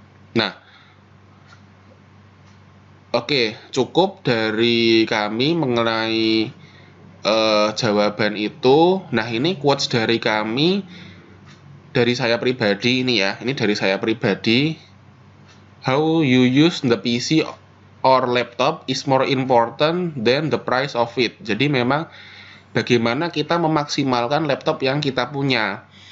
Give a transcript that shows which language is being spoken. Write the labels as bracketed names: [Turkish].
[Indonesian] Nah, oke, cukup dari kami mengenai jawaban itu. Nah, ini quotes dari kami, dari saya pribadi ini ya. Ini dari saya pribadi. [English] How you use the PC or laptop is more important than the price of it. [Indonesian] Jadi memang bagaimana kita memaksimalkan laptop yang kita punya.